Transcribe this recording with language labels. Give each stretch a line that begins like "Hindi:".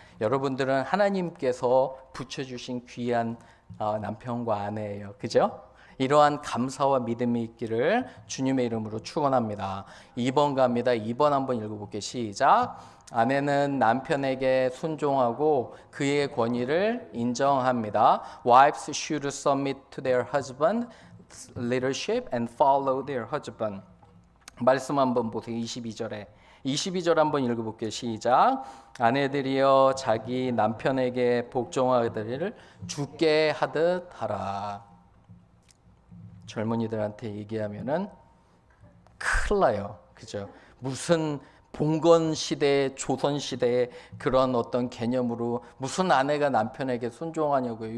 Korean: 여러분들은 하나님께서 붙여주신 귀한 남편과 아내예요. 그죠? 이러한 감사와 믿음이 있기를 주님의 이름으로 축원합니다. 2번 갑니다. 2번 한번 읽어볼게요. 시작. 아내는 남편에게 순종하고 그의 권위를 인정합니다.
English: Wives should submit to their husband's leadership and follow their husband.
Korean: 말씀 한번 보세요. 22절 한번 읽어볼게요. 시작. 아내들이여 자기 남편에게 복종하기를 주께 하듯 하라. 젊은이들한테 얘기하면은 큰일 나요. 그죠? 무슨 봉건 시대, 조선 시대의 그런 어떤 개념으로 무슨 아내가 남편에게 순종하냐고요.